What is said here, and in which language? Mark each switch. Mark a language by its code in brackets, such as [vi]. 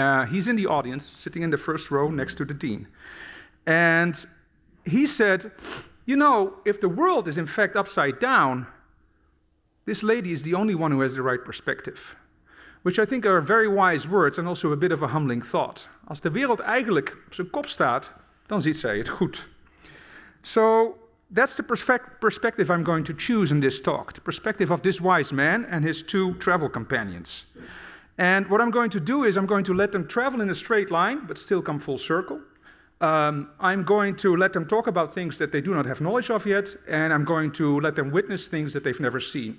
[en] He's in the audience, sitting in the first row next to the dean. And he said, you know, if the world is in fact upside down, this lady is the only one who has the right perspective. Which I think are very wise words and also a bit of a humbling thought. [nl] Als de wereld eigenlijk op zijn kop staat, dan ziet zij het goed. [en] So that's the perspective I'm going to choose in this talk, the perspective of this wise man and his two travel companions. And what I'm going to do is I'm going to let them travel in a straight line, but still come full circle. I'm going to let them talk about things that they do not have knowledge of yet, and I'm going to let them witness things that they've never seen.